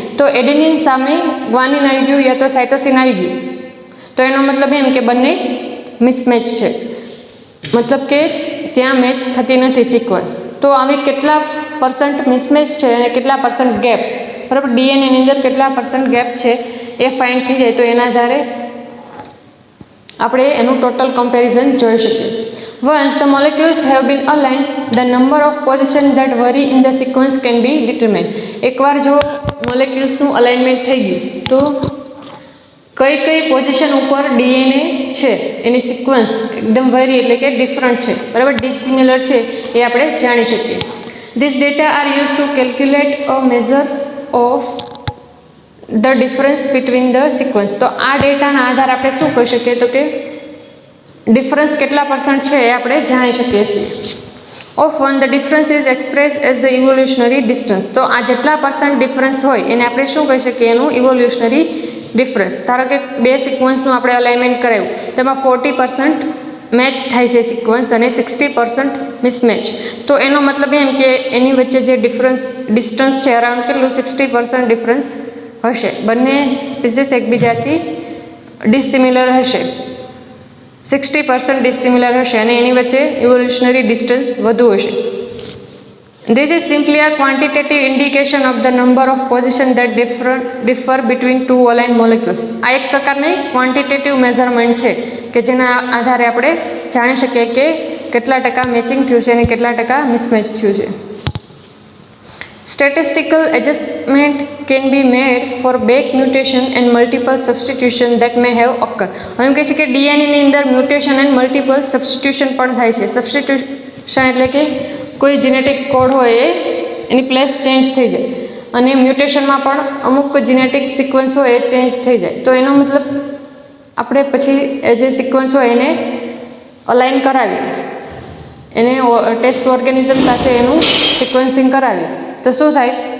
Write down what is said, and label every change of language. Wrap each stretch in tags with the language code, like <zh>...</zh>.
<gu>તો એડેનિન સામે ગ્વાનિન આવી ગયું યા તો સાઇટોસિન આવી ગયું, તો એનો મતલબ એમ કે બંને મિસમેચ છે, મતલબ કે ત્યાં મેચ થતી નથી સિક્વન્સ. તો આવી કેટલા પર્સન્ટ મિસમેચ છે અને કેટલા પર્સન્ટ ગેપ, બરાબર, ડીએનએની અંદર કેટલા પર્સન્ટ ગેપ છે એ ફાઇન્ડ થઈ જાય તો એના આધારે આપણે એનું ટોટલ કમ્પેરિઝન જોઈ શકીએ.</gu> <en>Once the molecules have been aligned, the number of positions that vary in the sequence can be determined.</en> <gu>એકવાર જો મોલેક્યુલ્સનું અલાઇનમેન્ટ થઈ ગયું તો કઈ કઈ પોઝિશન ઉપર ડીએનએ છે એની સિક્વન્સ એકદમ વેરી એટલે કે ડિફરન્ટ છે, બરાબર, ડિસિમિલર છે એ આપણે જાણી શકીએ.</gu> <en>These data are used to calculate a measure of the difference between the sequence.</en> <gu>તો આ ડેટાના આધારે આપણે શું કહી શકીએ તો કે ડિફરન્સ કેટલા પર્સન્ટ છે એ આપણે જાણી શકીએ છીએ.</gu> <en>Of one the difference is express as the evolutionary distance.</en> <gu>તો આ જેટલા પર્સન્ટ ડિફરન્સ હોય એને આપણે શું કહી શકીએ, એનું ઇવોલ્યુશનરી ડિફરન્સ. ધારો કે બે સિક્વન્સનું આપણે અલાઇનમેન્ટ કરાવ્યું, તેમાં 40% મેચ થાય છે સિક્વન્સ અને 60% મિસમેચ. તો એનો મતલબ એમ કે એની વચ્ચે જે ડિસ્ટન્સ છે અરાઉન્ડ કેટલું 60% ડિફરન્સ હશે. બંને સ્પીસીસ એકબીજાથી ડિસિમિલર હશે, 60% ડિસિમિલર હશે અને એની વચ્ચે ઇવોલ્યુશનરી ડિસ્ટન્સ વધુ હશે.</gu> <en>This is simply a quantitative indication of the number of positions that differ between two aligned molecules.</en> <gu>આ એક પ્રકારની ક્વોન્ટિટેટિવ મેઝરમેન્ટ છે કે જેના આધારે આપણે જાણી શકીએ કે કેટલા ટકા મેચિંગ થયું છે અને કેટલા ટકા મિસમેચ થયું છે.</gu> <en>Statistical adjustment can be made for back mutation and multiple substitution that may have occurred.</en> <gu>એમ કહે છે કે ડીએનએની અંદર મ્યુટેશન એન્ડ મલ્ટિપલ સબસ્ટિટ્યુશન પણ થાય છે. સબસ્ટિટ્યુશન એટલે કે કોઈ જેનેટિક કોડ હોય એ એની પ્લેસ ચેન્જ થઈ જાય અને મ્યુટેશનમાં પણ અમુક જેનેટિક સિક્વન્સ હોય એ ચેન્જ થઈ જાય. તો એનો મતલબ આપણે પછી એ જે સિક્વન્સ હોય એને અલાઇન કરાવીએ, એને ટેસ્ટ ઓર્ગેનિઝમ સાથે એનું સિક્વન્સિંગ કરાવીએ તો શું થાય,</gu>